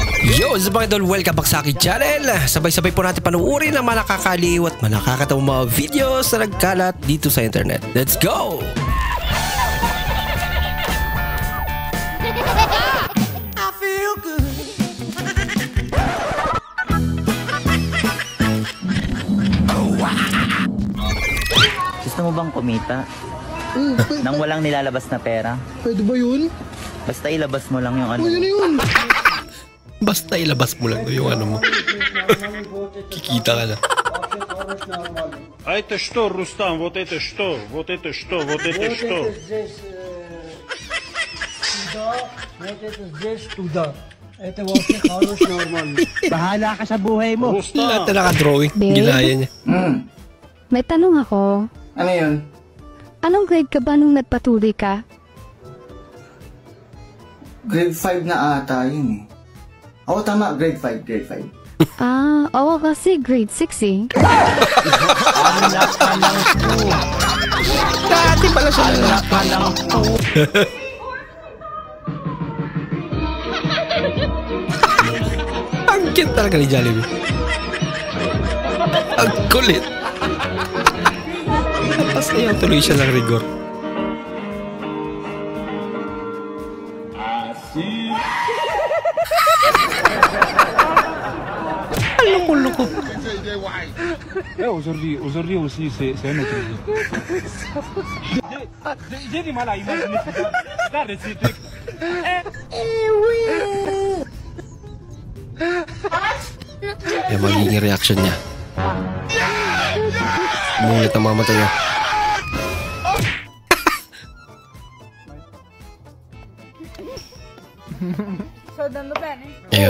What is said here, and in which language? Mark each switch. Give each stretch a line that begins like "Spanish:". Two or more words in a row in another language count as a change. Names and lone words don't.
English: Yo, what's up mga idol? Welcome back
Filipino: sa aking channel. Sabay-sabay po natin panuorin ang mga nakakaliw at mga nakakatawang mga videos na nagkalat dito sa internet.
English: Let's go! I feel good.
Filipino: Gusto mo bang kumita? Nang walang nilalabas na pera? Pwede ba yun? Basta ilabas mo lang yung ano. Pwede na yun. Basta ilabas mo lang yung ano mo. Kikita ka na.
Russian: А это что, Рустам? Вот это что? Вот это что? Вот это что? Вот это здесь туда. Это вообще хороший, нормальный.
Filipino: Bahala ka sa buhay mo. Lahat na naka-drawing. Babe? Ginaya niya. May tanong ako. Ano yun? Anong grade ka ba nung nagpatuloy ka? Grade 5 na ata yun eh. Oo, tama. Grade 5. Grade 5. Oo kasi grade 6 eh. Dati pala siya na. Ang cute talaga ni Jollibee. Ang kulit. Tapos na tuloy siya ng rigor. Loko-loko.
French: Aujourd'hui aussi, c'est un autre jour. J'ai du mal à imaginer ça. Regarde ces trucs.
Filipino: Yung magiging reaction niya. Mungulit ang mamatay niya. Ayun.